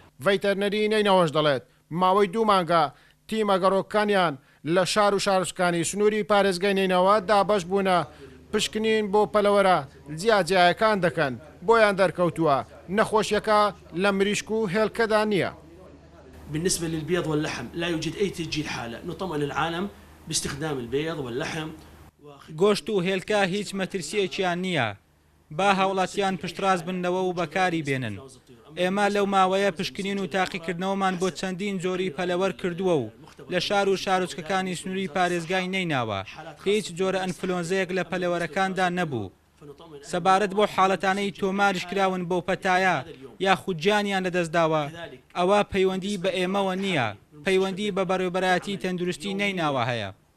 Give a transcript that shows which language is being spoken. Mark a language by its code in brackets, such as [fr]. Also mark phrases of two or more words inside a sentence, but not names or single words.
[ckb] ڤەیتەرنەری نینەوەش دەڵێت ماوەی دوو مانگە تیمە گەڕۆکەکانیان لە شار و شارچکانی سنووری پارێزگای نینەوە دابەش بوونە پشکنین بۆ پەلەوەرە جیاجیایەکان دەکەن. بۆیان دەرکەوتووە نەخۆشیەکە لە مریشک و هێلکەدا نییە. [ar] بالنسبة للبيض واللحم لا يوجد أي تسجيل حالة. نطمئن العالم باستخدام البيض واللحم. [ckb] گۆشت و هێلکە هیچ مەترسیەکیان نییە. با هاوڵاتیان پشتڕاست بنەوە و بەکاری بێنن. ئێمە لەو ماوەیە پشکنین و تاقیکردنەوەمان بۆ چەندین جۆری پەلەوەر کردووە و لە شار و شارۆچکەکانی سنووری پارێزگای نەیناوە. هیچ جۆرە ئەنفلۆنزەیەک لە پەلەوەرەکاندا نەبوو. سەبارەت بۆ حاڵەتانەی تۆماریش کراون بۆ پەتایە یاخود گیانیان لەدەستداوە، ئەوە پەیوەندی بە ئێمەوە نییە، پەیوەندی بە بەڕێوەبەرایەتی تەندروستی نەیناوە هەیە.